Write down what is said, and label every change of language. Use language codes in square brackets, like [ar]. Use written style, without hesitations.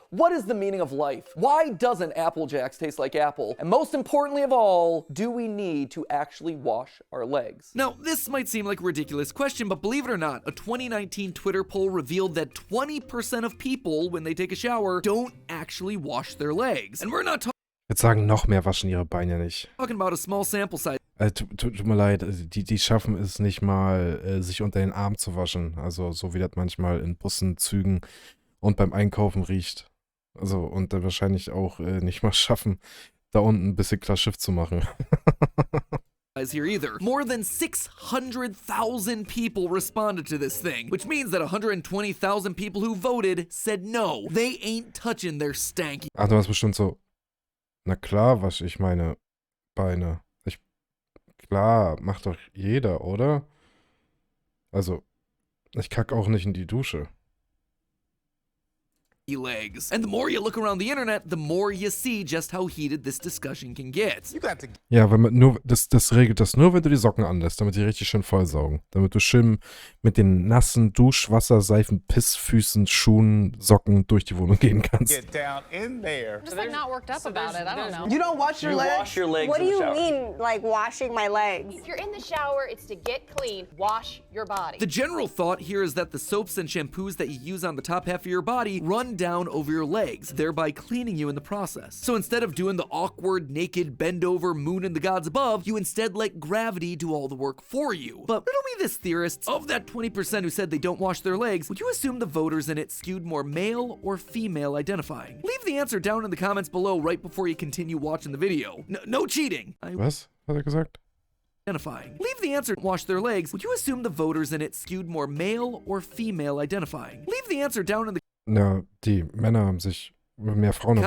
[en] What is the meaning of life? Why doesn't Apple Jacks taste like apple? And most importantly of all, do we need to actually wash our legs? Now, this might seem like a ridiculous question, but believe it or not, a 2019 Twitter poll revealed that 20% of people, when they take a shower, don't actually wash their legs. And we're not [de] Ich würde sagen, noch mehr waschen ihre Beine nicht. [en] talking about a small sample size. [de] Tut mir leid, die schaffen es nicht mal, sich unter den Arm zu waschen. Also so wie das manchmal in Bussen, Zügen und beim Einkaufen riecht. Also und dann wahrscheinlich auch nicht mal schaffen, da unten ein bisschen klar Schiff zu machen. [en] Here either. More than 600,000 people responded to this thing, which means that 120,000 people who voted said no. They ain't touching their stanky. [de] Ach, du hast bestimmt so, na klar wasche ich meine Beine. Klar, macht doch jeder, oder? Also, ich kacke auch nicht in die Dusche. [en] Legs. And the more you look around the internet, the more you see just how heated this discussion can get. [de] Ja, wenn man nur, das regelt das nur, wenn du die Socken anlässt, damit die richtig schön vollsaugen. Damit du schön mit den nassen Duschwasser, Seifen, Pissfüßen, Schuhen, Socken durch die Wohnung gehen kannst. [en] Get down in there. I'm just like not worked up about it. I don't know. You don't wash your legs? Wash your legs What do in the you shower. mean, like washing my legs? If you're in the shower, it's to get clean. Wash your body. The general thought here is that the soaps and shampoos that you use on the top half of your body run down over your legs, thereby cleaning you in the process. So instead of doing the awkward, naked, bend over, moon and the gods above, you instead let gravity do all the work for you. But riddle me this, theorists. Of that 20% who said they don't wash their legs, would you assume the voters in it skewed more male or female identifying? Leave the answer down in the comments below right before you continue watching the video. No cheating. [de] Was? Hat er gesagt? [en] Identifying. Leave the answer wash their legs. Would you assume the voters in it skewed more male or female identifying? Leave the answer down in the [de] Na, die Männer haben sich, mehr Frauen haben sich